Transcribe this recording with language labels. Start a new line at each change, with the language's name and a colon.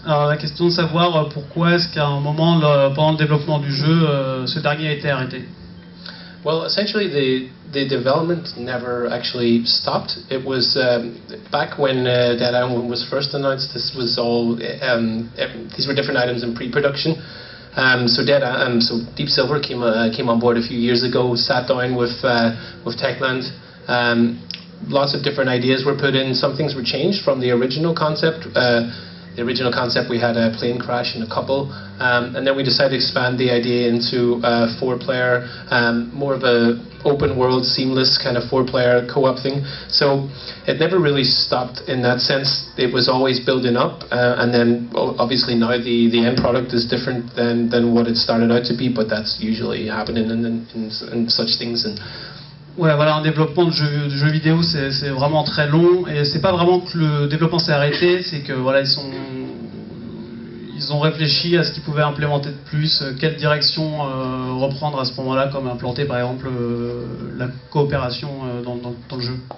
French: Alors la question de savoir pourquoi est-ce qu'à un moment pendant le développement du jeu, ce dernier a été arrêté.
English: Well, essentially the development never actually stopped. It was back when Dead Island was first announced. This was all these were different items in pre-production. So Deep Silver came on board a few years ago. Sat down with Techland. Lots of different ideas were put in. Some things were changed from the original concept. the original concept, we had a plane crash and a couple, and then we decided to expand the idea into a 4-player, more of a open world, seamless kind of 4-player co-op thing. So it never really stopped in that sense. It was always building up, and then obviously now the end product is different than what it started out to be, but that's usually happening in such things. And
French: ouais, voilà, un développement de jeux vidéo, c'est vraiment très long, et c'est pas vraiment que le développement s'est arrêté, c'est que voilà, ils ont réfléchi à ce qu'ils pouvaient implémenter de plus, quelle direction reprendre à ce moment-là, comme implanter par exemple la coopération dans le jeu.